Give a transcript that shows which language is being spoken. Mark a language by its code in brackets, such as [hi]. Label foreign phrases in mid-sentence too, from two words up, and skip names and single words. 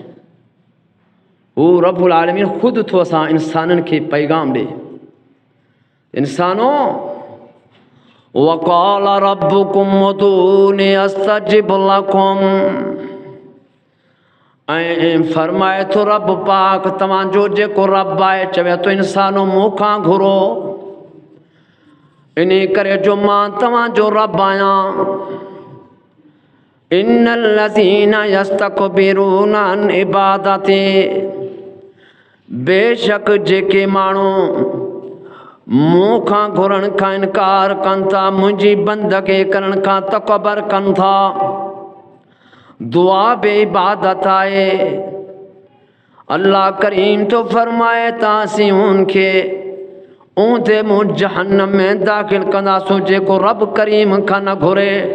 [sd] हू [ar] رب العالمين [sd] ख़ुदि थो असां इंसाननि खे पैगाम ॾे, इंसानो [ar] وقال ربكم ادعوني أستجب لكم, [sd] ऐं फरमाए थो रब पाक तव्हांजो जेको रब आहे चवे थो इंसानो मूंखां घुरो, इन करे जो मां तव्हांजो रब आहियां। [ar] إن الذين يستكبرون عن عبادتي, [sd] बेशक जेके माण्हू मूंखां घुरण खां इनकार कनि था, मुंहिंजी बंदगी करण खां तकबर कनि था। दुआ बे इबादत आहे। अल्लाह करीम तो फरमाए तासीं उनखे ऊंधे मुंह जहन्नम में दाख़िल कंदासूं जेको रब करीम खां न घुरे।